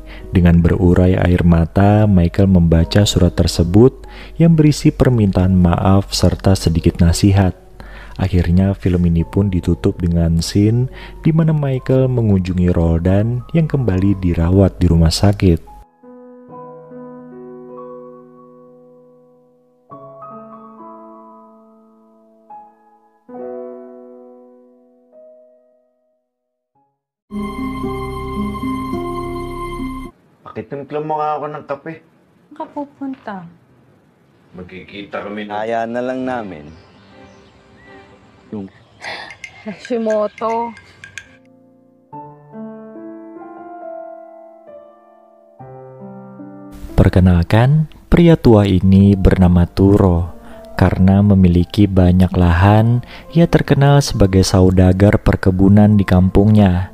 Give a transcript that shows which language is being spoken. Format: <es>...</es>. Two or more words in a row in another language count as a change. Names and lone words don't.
<id>Dengan berurai air mata, Michael membaca surat tersebut yang berisi permintaan maaf serta sedikit nasihat. Akhirnya film ini pun ditutup dengan scene di mana Michael mengunjungi Roldan yang kembali dirawat di rumah sakit.</id> <tl>Pakitimpla mo nga ako ng kape. Saan ka pupunta? Magkikita kami na. Kaya na lang namin. Hashimoto.</tl> <id>Perkenalkan, pria tua ini bernama Turo. Karena memiliki banyak lahan, ia terkenal sebagai saudagar perkebunan di kampungnya.</id>